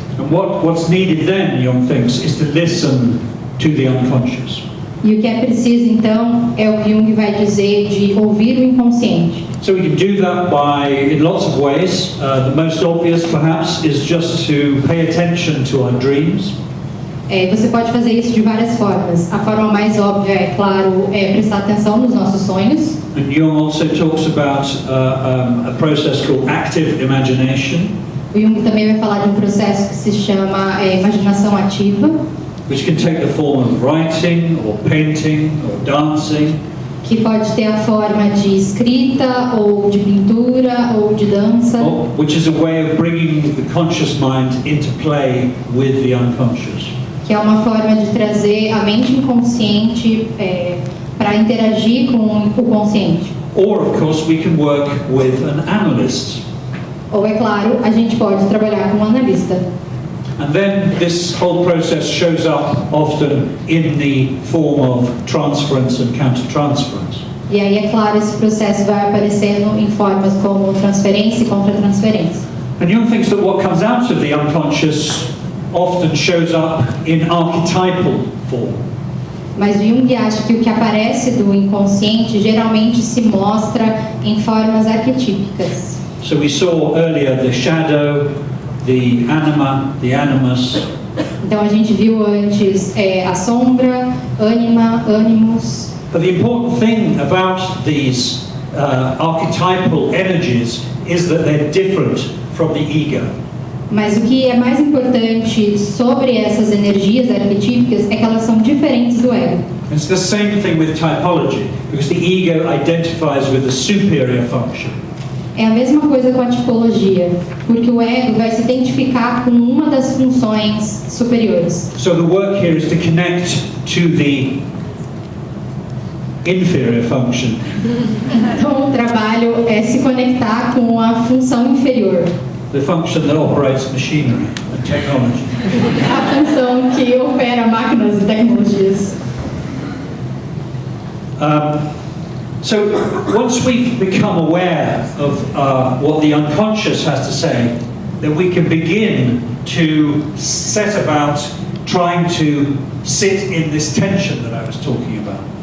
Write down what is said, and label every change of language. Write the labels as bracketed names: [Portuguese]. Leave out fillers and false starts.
[English] And what's needed then, Jung thinks, is to listen to the unconscious. [Portuguese] E o que é preciso então é o que Jung vai dizer de ouvir o inconsciente. [English] So we can do that in lots of ways. The most obvious, perhaps, is just to pay attention to our dreams. [Portuguese] Você pode fazer isso de várias formas. A forma mais óbvia, é claro, prestar atenção nos nossos sonhos. [English] And Jung also talks about a process called active imagination. [Portuguese] O Jung também vai falar de um processo que se chama imaginação ativa, [English] which can take the form of writing or painting or dancing. [Portuguese] que pode ter a forma de escrita, ou de pintura, ou de dança, [English] Which is a way of bringing the conscious mind into play with the unconscious. [Portuguese] que é uma forma de trazer a mente inconsciente para interagir com o consciente. [English] Or, of course, we can work with an analyst. [Portuguese] Ou, é claro, a gente pode trabalhar com um analista. [English] And then this whole process shows up often in the form of transference and counter-transference. [Portuguese] E aí, é claro, esse processo vai aparecendo em formas como transferência e contra-transferência. [English] And Jung thinks that what comes out of the unconscious often shows up in archetypal form. [Portuguese] Mas o Jung acha que o que aparece do inconsciente geralmente se mostra em formas arquetípicas. [English] So we saw earlier the shadow, the anima, the animus. [Portuguese] Então a gente viu antes a sombra, ânima, ânimos. [English] But the important thing about these archetypal energies is that they're different from the ego. [Portuguese] Mas o que é mais importante sobre essas energias arquetípicas é que elas são diferentes do ego. [English] It's the same thing with typology, because the ego identifies with the superior function. [Portuguese] É a mesma coisa com a tipologia, porque o ego vai se identificar com uma das funções superiores. [English] So the work here is to connect to the inferior function. [Portuguese] Então o trabalho é se conectar com a função inferior. [English] The function that operates machinery and technology. [Portuguese] A função que opera máquinas e tecnologias. [English] So once we've become aware of what the unconscious has to say, then we can begin to set about trying to sit in this tension that I was talking about.